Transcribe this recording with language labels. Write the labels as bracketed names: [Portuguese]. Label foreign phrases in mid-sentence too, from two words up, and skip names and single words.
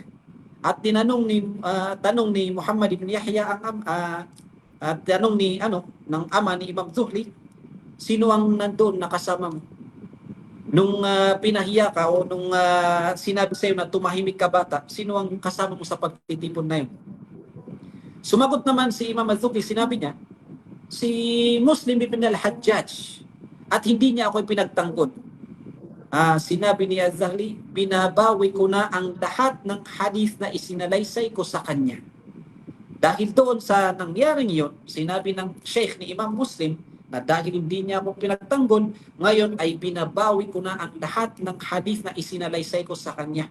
[Filipino] At tanong ni Muhammad ibn Yahya at tanong ng ama ni Imam Zuhli, sino ang nandoon nakasama mo? Nung pinahiya ka o nung sinabi sa'yo na tumahimik ka bata, sino ang kasama mo sa pagtitipon na yun? Sumagot naman si Imam Az-Zuhli, sinabi niya, si Muslim ibn al-Hajjaj, at hindi niya ako pinagtanggol. Sinabi ni Az-Zuhli, binabawi ko na ang lahat ng hadith na isinalaysay ko sa kanya. Dahil doon sa nangyaring yun, sinabi ng sheikh ni Imam Muslim, na dahil hindi niya ako pinagtanggol, ngayon ay binabawi ko na ang lahat ng hadith na isinalaysay ko sa kanya.